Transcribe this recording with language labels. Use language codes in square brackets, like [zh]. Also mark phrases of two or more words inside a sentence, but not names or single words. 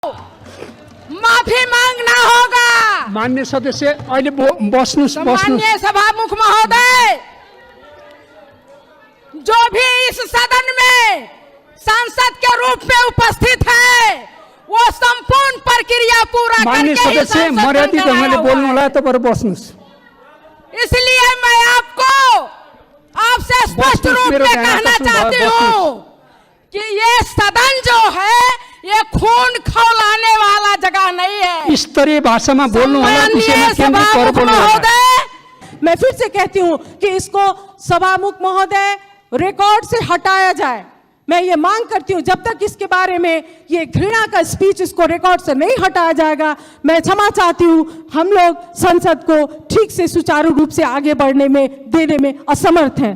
[hi] माफी मांगना होगा। [ne] मान्य सदस्य अहिले बस्नुस् [hi] माननीय सभामुख महोदय, जो भी इस सदन में सांसद के रूप में उपस्थित है वो संपूर्ण प्रक्रिया पूरा [ne] मान्य [hi] करके ही [ne] सदस्य [hi] सांसद [ne] मर्यादित [hi] बन [ne] ढंगले [hi] गया [ne] बोल्नु [hi] हुआ [ne] होला तपाईहरु बस्नुस्। [hi] है। इसलिए मैं आपसे स्पष्ट [ne] बस्नुस्, [hi] रूप [ne] मेरो [hi] में [ne] ध्यान [hi] कहना [ne] आकर्षण [hi] चाहती [ne] भयो, [hi] हूँ कि ये सदन जो है ये खून खौलाने वाला जगह नहीं है। [ne] स्तरीय भाषामा बोल्नु होला, विषयमा [hi] माननीय [ne] केन्द्रित गरेर [hi] सभामुख [ne] बोल्नु होला। [hi] महोदय, मैं फिर से कहती हूं कि इसको सभामुख महोदय रिकॉर्ड से हटाया जाए। मैं ये मांग करती हूं जब तक इसके बारे में ये घृणा का स्पीच इसको रिकॉर्ड से नहीं हटाया जाएगा, मैं क्षमा चाहती हूं। हम लोग संसद को ठीक से सुचारू रूप से आगे बढ़ने में देने में असमर्थ हैं।